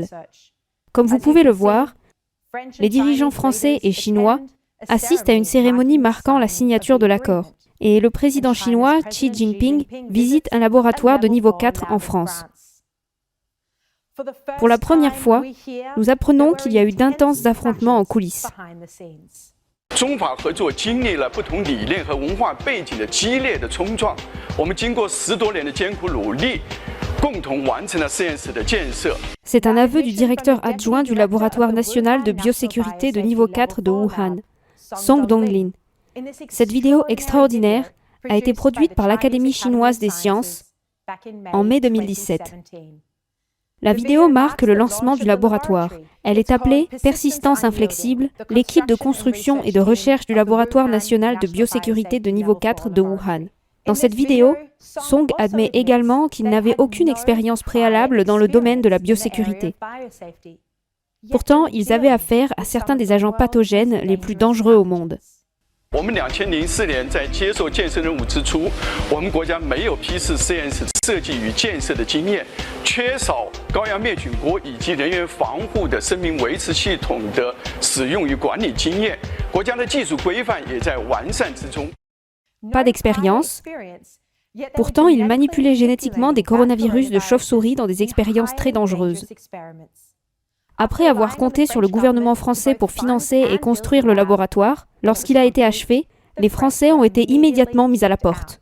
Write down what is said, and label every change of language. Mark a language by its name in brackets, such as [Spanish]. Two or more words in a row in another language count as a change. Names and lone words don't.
[French] Comme vous pouvez le voir, les dirigeants français et chinois assistent à une cérémonie marquant la signature de l'accord. Et le président chinois Xi Jinping visite un laboratoire de niveau 4 en France. Pour la première fois, nous apprenons qu'il y a eu d'intenses affrontements en coulisses. [Chinese] 中法合作经历了不同理念和文化背景的激烈的冲撞，我们经过10多年的艰苦努力，共同完成了实验室的建设。 [French] C'est un aveu du directeur adjoint du laboratoire national de biosécurité de niveau 4 de Wuhan, Song Donglin. Cette vidéo extraordinaire a été produite par l'Académie chinoise des sciences en mai 2017. La vidéo marque le lancement du laboratoire. Elle est appelée « Persistance inflexible », l'équipe de construction et de recherche du laboratoire national de biosécurité de niveau 4 de Wuhan. Dans cette vidéo, Song admet également qu'il n'avait aucune expérience préalable dans le domaine de la biosécurité. Pourtant, ils avaient affaire à certains des agents pathogènes les plus dangereux au monde. [Chinese] 我们2004年在接受建设任务之初，我们国家没有批次实验室设计与建设的经验，缺少高压灭菌锅以及人员防护的生命维持系统的使用与管理经验，国家的技术规范也在完善之中。 [French] Pas d'expérience. Pourtant, ils manipulaient génétiquement des coronavirus de chauve-souris dans des expériences très dangereuses. Après avoir compté sur le gouvernement français pour financer et construire le laboratoire, lorsqu'il a été achevé, les Français ont été immédiatement mis à la porte.